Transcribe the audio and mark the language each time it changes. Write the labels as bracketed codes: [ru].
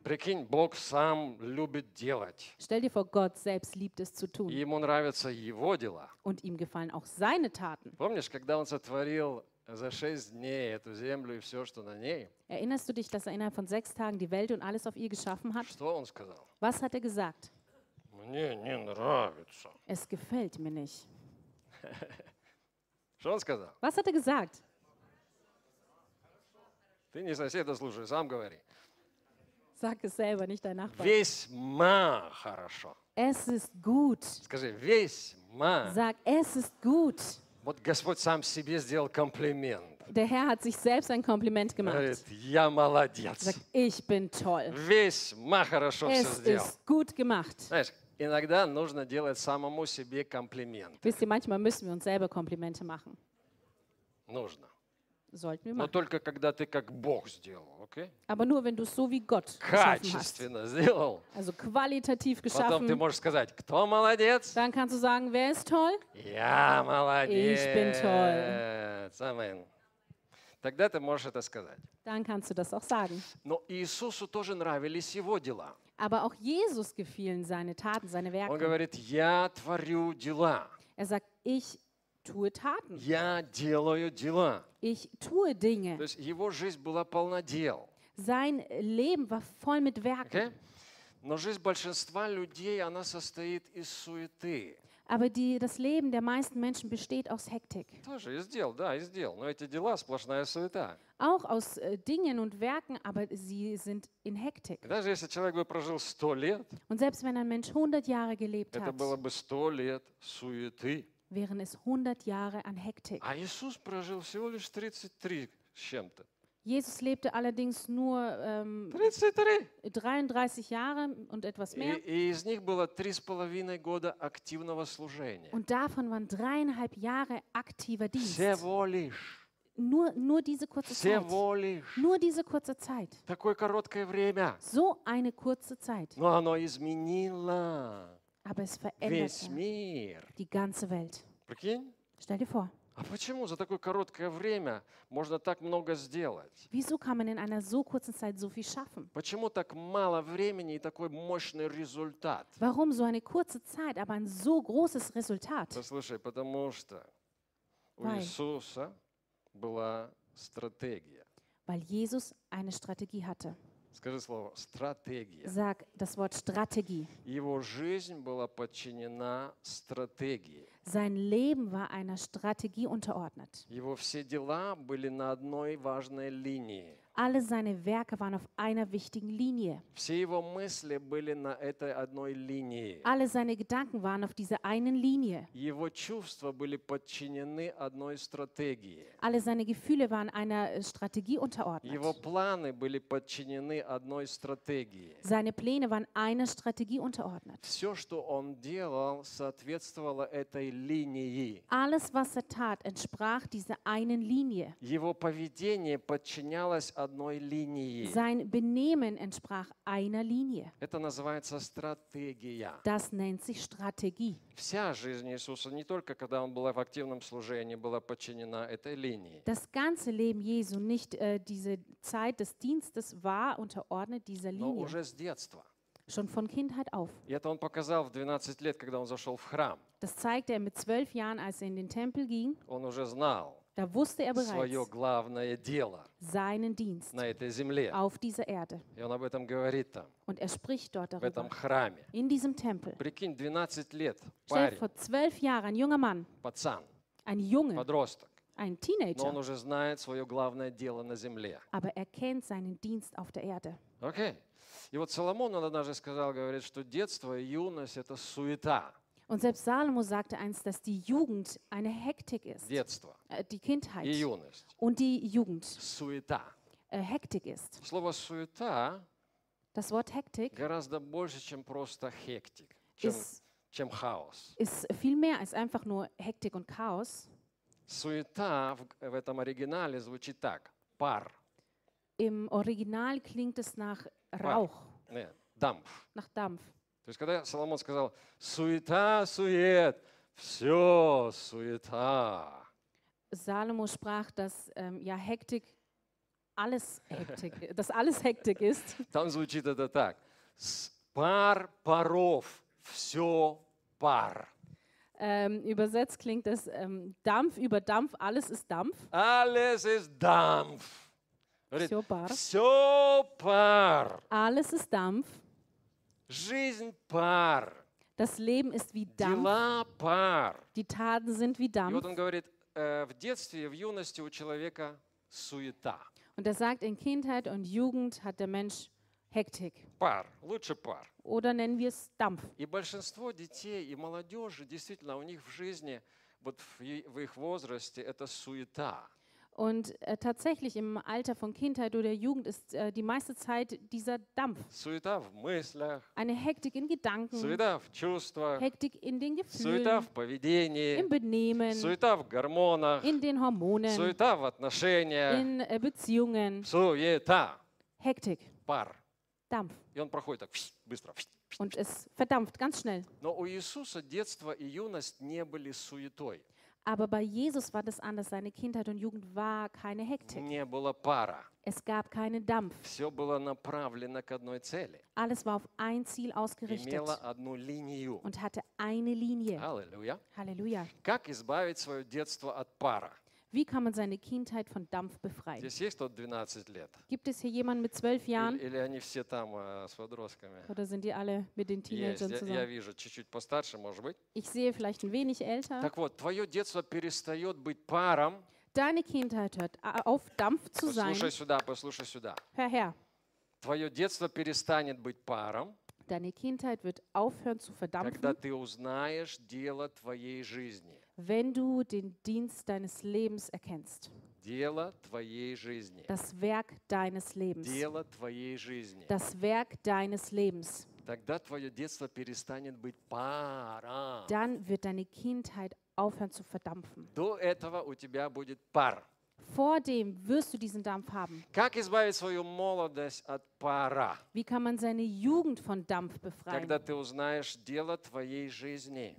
[ru] Прикинь, Бог сам любит делать. [de] Stell dir vor, Gott selbst liebt es zu tun. [ru] Ему нравятся его дела. [de] Und ihm gefallen auch seine Taten. [ru] Помнишь, когда он сотворил за шесть дней эту землю и все, что на ней. [de] Erinnerst du dich, dass er innerhalb von sechs Tagen die Welt und alles auf ihr geschaffen hat? [ru] Что он сказал? [de] Was hat er gesagt? [ru] Мне не нравится. [de] Es gefällt mir nicht. [ru] Что он сказал? [de] Was hat er gesagt? [ru] Ты не соседа слушай, сам говори. [de] Sag es selber, nicht dein Nachbar. [ru] Весьма хорошо. [de] Es ist gut. [ru] Скажи, весьма. [de] Sag, es ist gut. [ru] Вот Господь сам себе сделал комплимент. [de] Der Herr hat sich selbst ein Kompliment gemacht. [ru] Говорит, я молодец. [de] Sagt, ich bin toll. [ru] Весьма хорошо [de] es [ru] все сделал. [de] Es ist gut gemacht. [ru] Знаешь, иногда нужно делать самому себе комплимент. [de] Wisst ihr, manchmal müssen wir uns selber Komplimente machen. [ru] Нужно. [de] Sollten wir machen. [ru] Но только когда ты как Бог сделал, okay? [de] Aber nur, wenn du so wie Gott [ru] качественно [de] hast. [ru] Сделал. [de] Also qualitativ geschaffen. [ru] Потом ты можешь сказать, кто молодец? [de] Dann kannst du sagen, wer ist toll? [ru] Я молодец. [de] Ich bin toll. [ru] Amen. Тогда ты можешь это сказать. [de] dann kannst du das auch sagen. [ru] Но Иисусу тоже нравились его дела. [de] Aber auch Jesus gefielen seine Taten, seine Werke. [ru] Он говорит, я творю дела. [de] Er sagt, ich tue Taten. [ru] Я делаю дела. [de] Ich tue Dinge. [ru] То есть его жизнь была полна дел. [de] Sein Leben war voll mit Werken. [ru] Но жизнь большинства людей, она состоит из суеты. [de] Aber die, das Leben der meisten Menschen besteht aus Hektik. [ru] Тоже из дел, да, из дел. Но эти дела сплошная суета. [de] Auch aus Dingen und Werken, aber sie sind in Hektik. [ru] Даже если человек бы прожил 100 лет, [de] und selbst wenn ein Mensch 100 Jahre gelebt [ru] это [de] hat, [ru] было бы 100 лет суеты, [de] wären es 100 Jahre an Hektik. [ru] А Иисус прожил всего лишь 33 с чем-то. [de] Jesus lebte allerdings nur 33 Jahre und etwas mehr. [ru] Из них было 3,5 года активного служения. [de] Und davon waren 3,5 Jahre aktiver Dienst. [ru] Всего лишь. [de] Nur diese kurze Zeit. [ru] Всего лишь. [de] Nur diese kurze Zeit. [ru] Такое короткое время. [de] So eine kurze Zeit. [ru] Но оно изменило. [de] Aber es veränderte [ru] весь мир. [de] Die ganze Welt. [ru] Прикинь? [de] Stell dir vor. [ru] А почему за такое короткое время можно так много сделать? [de] Wieso kann man in einer so kurzen Zeit so viel schaffen? [ru] Почему так мало времени и такой мощный результат? [de] Warum so eine kurze Zeit, aber ein so großes Resultat? [ru] Послушай, потому что у Иисуса была стратегия. [de] Weil Jesus eine Strategie hatte. [ru] Скажи слово стратегия. [de] Sag das Wort Strategie. [ru] Его жизнь была подчинена стратегии. [de] Sein Leben war einer Strategie unterordnet. [ru] Его все дела были на одной важной линии. [de] Alle seine Werke waren auf einer wichtigen Linie. [ru] Все его мысли были на этой одной линии. [de] Alle seine Gedanken waren auf dieser einen Linie. [ru] Его чувства были подчинены одной стратегии. [de] Alle seine Gefühle waren einer Strategie unterordnet. [ru] Его планы были подчинены одной стратегии. [de] Seine Pläne waren einer Strategie unterordnet. [ru] Все, что он делал, соответствовало этой линии. [de] Alles, was er tat, entsprach dieser einen Linie. [ru] Его поведение подчинялось одной линии. [de] Sein Benehmen entsprach einer Linie. [ru] Это называется стратегия. [de] Das nennt sich Strategie. [ru] Вся жизнь Иисуса, не только когда он был в активном служении, была подчинена этой линии. [de] Das ganze Leben Jesu, nicht diese Zeit des Dienstes, war unterordnet dieser Linie. [ru] Но уже с детства. [de] Schon von Kindheit auf. [ru] И это он показал в 12 лет, когда он зашел в храм. [de] Das zeigte er mit 12 Jahren, als er in den Tempel ging. [ru] Он уже знал. [de] Da wusste er bereits [ru] свое главное дело [de] seinen Dienst [ru] на этой земле. [de] Auf dieser Erde. [ru] И он об этом говорит там. [de] Und er spricht dort darüber. [ru] В этом храме. [de] In diesem Tempel. [ru] Прикинь, 12 лет, парень. [de] Vor 12 Jahren, ein junger Mann. [ru] Пацан. [de] Ein Junge. [ru] Подросток. [de] Ein Teenager. [ru] Но он уже знает свое главное дело на земле. [de] Aber er kennt seinen Dienst auf der Erde. [en] Okay. [ru] И вот Соломон, он однажды сказал, говорит, что детство и юность – это суета. [de] Und selbst Salomo sagte einst, dass die Jugend eine Hektik ist. [ru] Детство. [de] Die Kindheit. [ru] И юность. [de] Und die Jugend. [ru] Суета. [de] Hektik ist. [ru] Слово суета. [de] Das Wort Hektik. [ru] Гораздо больше, чем просто Hektik. Чем Chaos. [de] Ist viel mehr als einfach nur Hektik und Chaos. [ru] Суета в этом оригинале звучит так. Пар. [de] Im Original klingt es nach Rauch. [ru] Нет, Dampf. [de] Nach Dampf. [ru] То есть, когда Соломон сказал «суета, сует, все суета». [de] Salomo sprach, dass Hektik, alles Hektik, dass alles Hektik ist. [ru] Там звучит это так. Пар паров, все пар. [de] Übersetzt klingt es Dampf über Dampf, alles ist Dampf. Alles ist Dampf. [ru] Все пар. Все пар. [de] Alles ist Dampf. [ru] Жизнь пар. [de] Das Leben ist wie Dampf. [ru] Дела пар. [de] Die Taten sind wie Dampf. [ru] И вот он говорит, в детстве, в юности у человека суета. [de] Und er sagt, in Kindheit und Jugend hat der Mensch Hektik. [ru] Пар, лучше пар. [de] Oder nennen wir es Dampf. [ru] И большинство детей и молодежи, действительно, у них в жизни, вот в их возрасте, это суета. [de] Und tatsächlich im Alter von Kindheit oder Jugend ist die meiste Zeit dieser Dampf. [ru] Суета в мыслях. [de] Eine Hektik in Gedanken. [ru] Суета в чувствах. [de] Hektik in den Gefühlen. [ru] Суета в поведении. [de] Im Benehmen. [ru] Суета в гормонах. [de] In den Hormonen. [ru] Суета в отношениях. [de] In Beziehungen. [ru] Суета. [de] Hektik. [ru] Пар. [de] Dampf. [ru] И он проходит так быстро. [de] Und es verdampft ganz schnell. [ru] Но у Иисуса детство и юность не были суетой. [de] Aber bei Jesus war das anders. Seine Kindheit und Jugend war keine Hektik. [ru] Не было пара. [de] Es gab keinen Dampf. [ru] Все было направлено к одной цели. [de] Alles war auf ein Ziel ausgerichtet. [ru] Имело одну линию. [de] Und hatte eine Linie. [ru] Halleluja. [de] Halleluja. [ru] Как избавить свое детство от пара? [de] Wie kann man seine Kindheit von Dampf befreien? [ru] Здесь есть кто 12 лет? [de] Gibt es hier jemanden mit 12 Jahren? [ru] Или они все там с подростками? [de] Oder sind die alle mit den Teenagern zusammen? [ru] Я вижу, чуть-чуть постарше, может быть. [de] Ich sehe vielleicht ein wenig älter. [ru] Так вот, твое детство перестает быть паром. [de] Deine Kindheit hört auf, Dampf zu sein. [ru] Послушай сюда, послушай сюда. [de] Hör her. [ru] Твое детство перестанет быть паром. [de] Deine Kindheit wird aufhören zu verdampfen. [ru] Когда ты узнаешь дело твоей жизни. [de] Wenn du den Dienst deines Lebens erkennst. [ru] Дело твоей жизни. [de] Das Werk deines Lebens. [ru] Дело твоей жизни. [de] Das Werk deines Lebens. [ru] Тогда твое детство перестанет быть паром. [de] Dann wird deine Kindheit aufhören zu verdampfen. [ru] До этого у тебя будет пар. [de] Vor dem wirst du diesen Dampf haben. [ru] Как избавить свою молодость от пара? [de] Wie kann man seine Jugend von Dampf befreien? [ru] Когда ты узнаешь дело твоей жизни.